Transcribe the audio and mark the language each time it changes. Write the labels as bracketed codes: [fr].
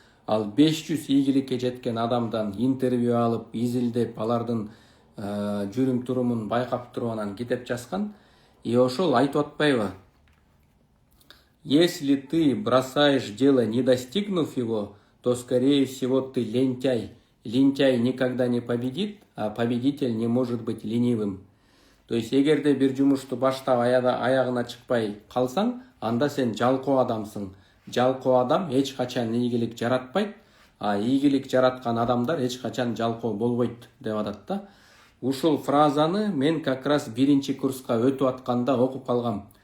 [ky] Ал 500 ийгиликке жеткен адамдан интервью алып, изилдеп, алардын жүрүм турумун байкап туруп анан китеп жазган. И ошол айтып атпайбы? [ru] Если ты бросаешь дело, не достигнув его, то, скорее всего, ты лентяй. Лентяй никогда не победит, а победитель не может быть ленивым. [ky] То есть, эгерде бир жумушту баштап аягына чыкпай калсаң, анда сен жалкоо адамсың. Жалкоо адам эч качан ийгилик жаратпайт, а ийгилик жараткан адамдар эч качан жалкоо болбойт деп атат да. Ушул фразаны мен [ru] как раз [ky] 1-чи курска өтүп атканда окуп калгам.